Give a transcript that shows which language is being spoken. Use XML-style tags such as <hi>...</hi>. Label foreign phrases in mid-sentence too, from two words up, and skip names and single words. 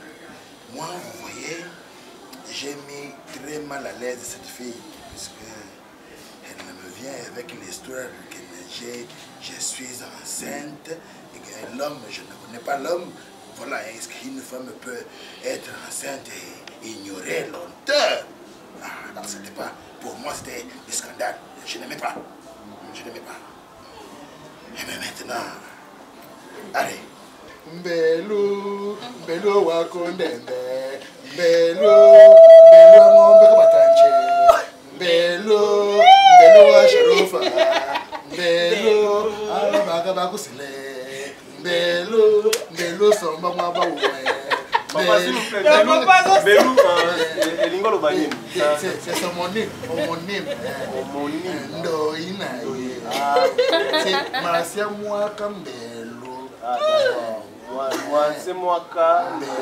<fr>Moi, vous voyez, j'ai mis très mal à l'aise cette fille, puisque elle me vient avec l'histoire que je suis enceinte et que l'homme, je ne connais pas l'homme. Voilà, est-ce qu'une femme peut être enceinte et ignorer longtemps? Non, c'était pas. Pour moi, c'était un scandale. Je n'aimais pas. Je n'aimais pas. Et mais maintenant, allez.</fr> <lua>Mbelu, Mbelu wakondembe, Mbelu, Mbelu amombe kabatanche, Mbelu, Mbelu wa sharufa, Mbelu, alabaka bakusile, Mbelu, Mbelu somba mwaba uwe.</lua> <fr>Papa, s'il vous plaît,</fr> <lua>Mbelu, Elingo lo banyin.</lua> <fr>C'est homonyme, homonyme. Homonyme. Ndoina. C'est Marcia Mwaka Mbelu. C'est moi qui</fr>